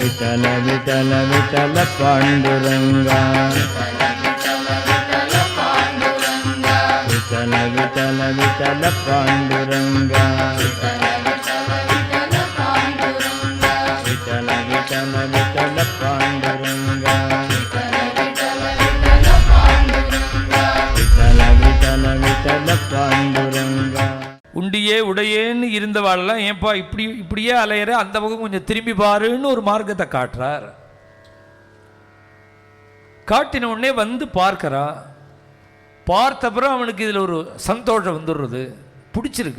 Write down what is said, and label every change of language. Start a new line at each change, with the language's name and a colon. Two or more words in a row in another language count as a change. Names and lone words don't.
Marathi: विठल विठल विठल पांडुरंगा विठल विठल विठल पांडुरंगा विठल विठल विठल पांडुरंगा विठल विठल विठल पांडुरंगा.
Tamil: உண்டியே உடையேன்னு இருந்தவாளெல்லாம் ஏன்பா இப்படியே அலையிற, அந்த பக்கம் கொஞ்சம் திரும்பி பாருன்னு ஒரு மார்க்கத்தை காட்டுறார். காட்டின உடனே வந்து பார்க்கறா. பார்த்தப்புறம் அவனுக்கு இதில் ஒரு சந்தோஷம் வந்துடுறது, பிடிச்சிருக்கு.